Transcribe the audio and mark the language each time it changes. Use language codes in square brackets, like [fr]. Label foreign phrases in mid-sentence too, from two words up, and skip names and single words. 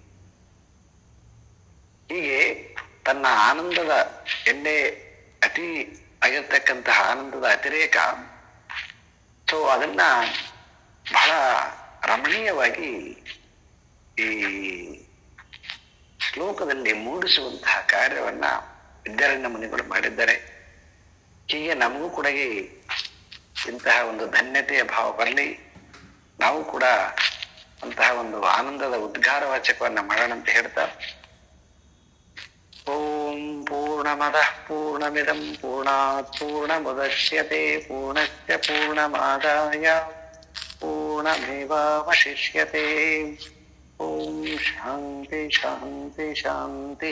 [kn] ಹೀಗೆ ತನ್ನ ಆನಂದದ ಅತಿ ಆಗಿರ್ತಕ್ಕಂತಹ ಆನಂದದ ಅತಿರೇಕ ಅದನ್ನ ಬಹಳ ರಮಣೀಯವಾಗಿ ಈ ಶ್ಲೋಕದಲ್ಲಿ ಮೂಡಿಸುವಂತಹ ಕಾರ್ಯವನ್ನ ವಿದ್ಯಾರಣ್ಯ ಮುನಿಗಳು ಮಾಡಿದ್ದಾರೆ. ಹೀಗೆ ನಮಗೂ ಕೂಡ ಇಂತಹ ಒಂದು ಧನ್ಯತೆಯ ಭಾವ ಬರಲಿ. ನಾವು ಕೂಡ ಅಂತಹ ಒಂದು ಆನಂದದ ಉದ್ಗಾರ ವಾಚಕವನ್ನ ಮಾಡೋಣ ಅಂತ ಹೇಳ್ತಾ, [sa] ಓಂ ಪೂರ್ಣಮದಃ ಪೂರ್ಣಮಿದಂ ಪೂರ್ಣಾತ್ ಪೂರ್ಣಮುದಚ್ಯತೆ ಪೂರ್ಣಸ್ಯ ಪೂರ್ಣಮಾದಾಯ ಪೂರ್ಣಮೇವಾವಶಿಷ್ಯತೆ. ಓಂ ಶಾಂತಿ ಶಾಂತಿ ಶಾಂತಿ.